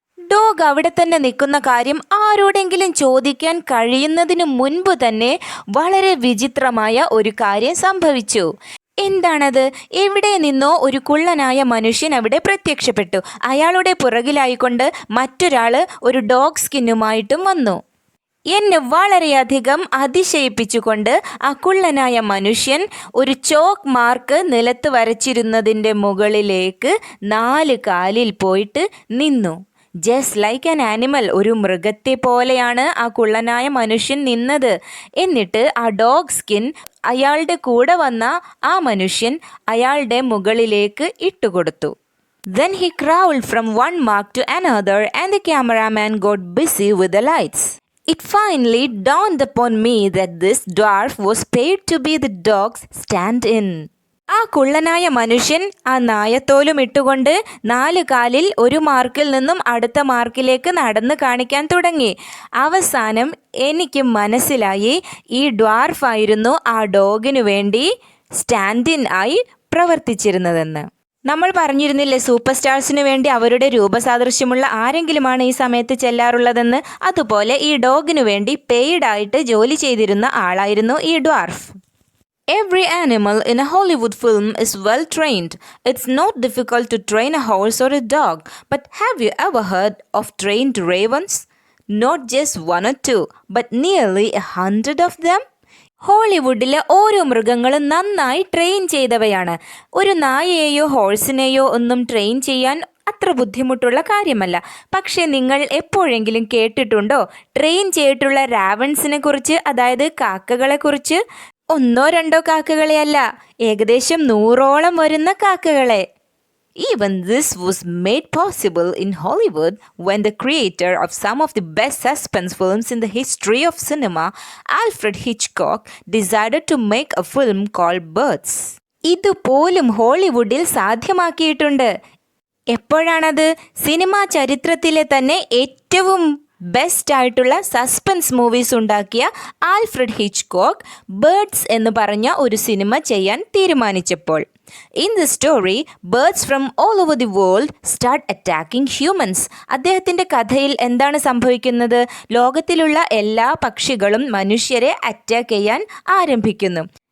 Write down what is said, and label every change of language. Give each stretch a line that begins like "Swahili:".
Malayalam: Dog അവിടെ തന്നെ നിൽക്കുന്ന കാര്യം ആരോടെങ്കിലും ചോദിക്കാൻ കഴിയുന്നതിന് മുൻപ് തന്നെ വളരെ വിചിത്രമായ ഒരു കാര്യം സംഭവിച്ചു. എന്താണത്? എവിടെ നിന്നോ ഒരു കുള്ളനായ മനുഷ്യൻ അവിടെ പ്രത്യക്ഷപ്പെട്ടു. അയാളുടെ പുറകിലായിക്കൊണ്ട് മറ്റൊരാൾ ഒരു ഡോഗ് സ്കിന്നുമായിട്ടും വന്നു. എന്നെ വളരെയധികം അതിശയിപ്പിച്ചുകൊണ്ട് ആ കുള്ളനായ മനുഷ്യൻ ഒരു ചോക്ക് മാർക്ക് നിലത്ത് വരച്ചിരുന്നതിൻ്റെ മുകളിലേക്ക് 4 കാലിൽ പോയിട്ട് നിന്നു.
English: just like an animal,
Malayalam: ഒരു മൃഗത്തെ പോലെയാണ് ആ കുള്ളനായ മനുഷ്യൻ നിന്നത്. എന്നിട്ട് ആ ഡോഗ് സ്കിൻ അയാളുടെ കൂടെ വന്ന ആ മനുഷ്യൻ അയാളുടെ മുകളിലേക്ക് ഇട്ടുകൊടുത്തു.
English: Then he crawled from one mark to another and the cameraman got busy with the lights. It finally dawned upon me that this dwarf was paid to be the dog's stand-in.
Malayalam: ആ കുള്ളനായ മനുഷ്യൻ ആ നായത്തോലും ഇട്ടുകൊണ്ട് 4 കാലിൽ ഒരു മാർക്കിൽ നിന്നും അടുത്ത മാർക്കിലേക്ക് നടന്ന് കാണിക്കാൻ തുടങ്ങി. അവസാനം എനിക്ക് മനസ്സിലായി ഈ ഡ്വാർഫായിരുന്നു ആ ഡോഗിനു വേണ്ടി സ്റ്റാൻഡിൻ ആയി പ്രവർത്തിച്ചിരുന്നതെന്ന്. നമ്മൾ പറഞ്ഞിരുന്നില്ലേ, സൂപ്പർ സ്റ്റാർസിന് വേണ്ടി അവരുടെ രൂപസാദൃശ്യമുള്ള ആരെങ്കിലുമാണ് ഈ സമയത്ത് ചെല്ലാറുള്ളതെന്ന്. അതുപോലെ ഈ ഡോഗിനു വേണ്ടി പെയ്ഡായിട്ട് ജോലി ചെയ്തിരുന്ന ആളായിരുന്നു ഈ dwarf.
English: Every animal in a Hollywood film is well trained. It's not difficult to train a horse or a dog. But have you ever heard of trained ravens? Not just 1 or 2, but nearly 100 of them.
Malayalam: ഹോളിവുഡിലെ ഓരോ മൃഗങ്ങളും നന്നായി train ചെയ്തവയാണ്. ഒരു നായയെയോ ഹോഴ്സിനെയോ ഒന്നും train ചെയ്യാൻ അത്ര ബുദ്ധിമുട്ടുള്ള കാര്യമല്ല. പക്ഷേ നിങ്ങൾ എപ്പോഴെങ്കിലും കേട്ടിട്ടുണ്ടോ ട്രെയിൻ ചെയ്തിട്ടുള്ള റാവൻസിനെ കുറിച്ച്, അതായത് കാക്കകളെ കുറിച്ച്?
English: 1 or 2
Malayalam: കാക്കകളെയല്ല, ഏകദേശം 100ഓളം വരുന്ന കാക്കകളെ.
English: Even this was made possible in Hollywood when the creator of some of the best suspense films in the history of cinema, Alfred Hitchcock, decided to make a film called Birds.
Malayalam: ഇതുപോലും ഹോളിവുഡിൽ സാധ്യമാക്കിയിട്ടുണ്ട്. എപ്പോഴാണത്? Cinema ചരിത്രത്തിലെ തന്നെ ഏറ്റവും best ആയിട്ടുള്ള suspense movies ഉണ്ടാക്കിയ Alfred Hitchcock birds എന്ന് പറഞ്ഞ ഒരു cinema ചെയ്യാൻ തീരുമാനിച്ചപ്പോൾ.
English: In the story, birds from all over the world start attacking humans.
Malayalam: അദ്ദേഹത്തിൻ്റെ കഥയിൽ എന്താണ് സംഭവിക്കുന്നത്? ലോകത്തിലുള്ള എല്ലാ പക്ഷികളും മനുഷ്യരെ അറ്റാക്ക് ചെയ്യാൻ ആരംഭിക്കുന്നു.